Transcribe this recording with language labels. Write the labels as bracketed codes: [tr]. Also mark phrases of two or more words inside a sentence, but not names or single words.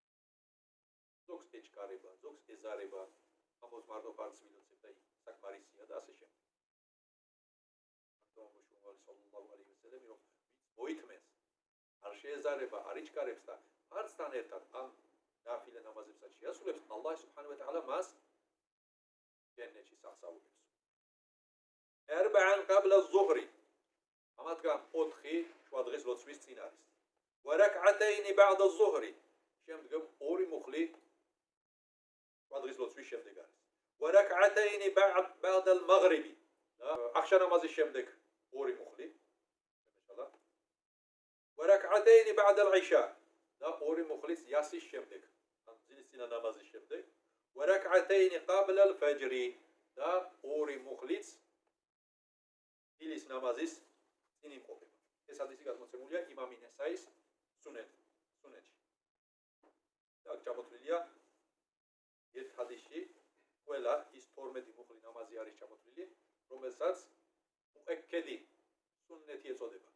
[ka] ზოგს ეჩქარება, ზოგს ეზარება, ამბობს მარტო ფარს ვილოცებ და საკმარისია და ასე შემდეგ. ამიტომ მუშაობალი [ar] صلى الله عليه وسلم [ka] რომ მოითმეს, არ შეეზარება, არ იჩქარებს და ფარსთან ერთად ამ ნაფილე ნამაზებსაც შეასრულებს, [ar] الله سبحانه وتعالى [ka] მას ჯენნეტში სახსაუგებს. [ar] أربعا قبل الظهر [ka] ამათგან 4 შუა დღეს ლოცვის წინ არის. [ar] وركعتين بعد الظهر [ka] შემდგომ 2 მუხლი შუა დღის ლოცვის შემდეგ არის. [ar] وركعتين بعد المغرب [ka] ახშა ნამაზის შემდეგ 2 მუხლი შემეშალა. [ar] وركعتين بعد العشاء [ka] და 2 მუხლის იასის შემდეგ ან ძილის წინა ნამაზის შემდეგ. [ar] وركعتين قبل الفجر [ka] და 2 მუხლიც დილის ნამაზის წინ იმყოფება. ეს ჰადისი გადმოცემულია იმამი ნესაის სუნენში. და ჩამოთვლილია ერთ ჰადისში ყველა ის 12 მუხლი ნამაზი არის ჩამოთვლილი, რომელსაც მუეკედი სუნნეთი ეწოდება.